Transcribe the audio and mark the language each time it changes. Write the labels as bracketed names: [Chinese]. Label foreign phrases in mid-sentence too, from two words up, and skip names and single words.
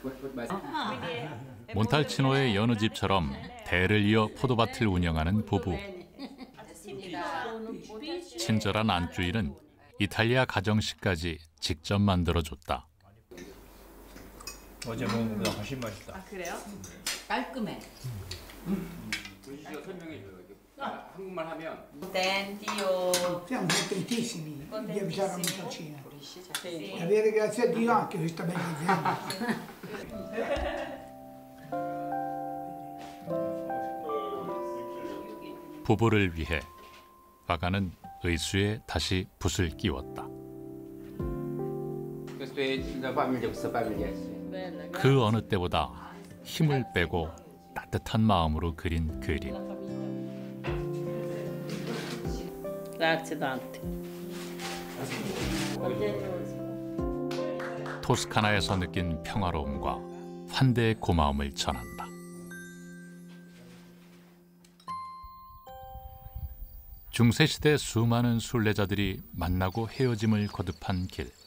[Korean] 몬탈치노의 여느 집처럼 대를 이어 포도밭을 운영하는 부부. 친절한 안주인은 이탈리아 가정식까지 직접 만들어줬다. 어제 먹은 것보다 훨씬 맛있다. 아 그래요? 깔끔해. 분식이가 설명해줘요. 한국말 하면 [Italian] Contentio. Siamo contentissimi di avvisare la Montalcina. Sì. E avere grazie a Dio anche questa bella azienda. [Korean] 부부를 위해 화가는 의수에 다시 붓을 끼웠다. 그 어느 때보다 힘을 빼고 따뜻한 마음으로 그린 그림. [Italian] Grazie tante. [Korean] 토스카나에서 느낀 평화로움과 환대의 고마움을 전한다. 중세시대 수많은 순례자들이 만나고 헤어짐을 거듭한 길.